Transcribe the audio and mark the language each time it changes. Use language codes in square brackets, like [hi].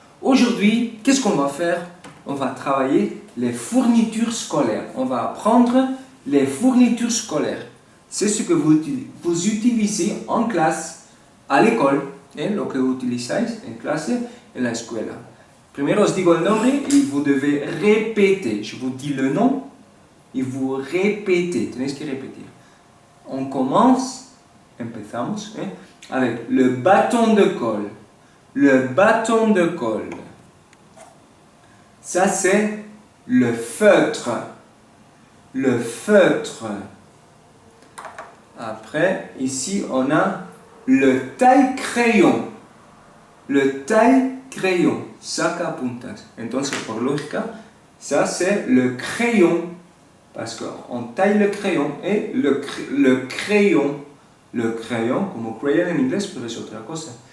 [fr] Aujourd'hui, qu'est-ce qu'on va faire? On va travailler les fournitures scolaires. On va apprendre les fournitures scolaires. C'est ce que vous utilisez en classe, à l'école. [es] Lo que utilizáis en clase, en la escuela. Primero os digo el nombre y [fr] vous devez répéter. Je vous dis le nom et vous répétez. [es] Tenéis que [fr] répéter. On commence, [es] empezamos, [fr] avec le bâton de colle. Le bâton de colle. Ça, c'est le feutre. Le feutre. Après, ici, on a le taille-crayon. Le taille-crayon. [es] Sacapuntas. Entonces, por lógica, [fr] ça, c'est le crayon. Parce qu'on taille le crayon. Et le crayon. Le crayon, [es] como crayon en inglés, pero es otra cosa.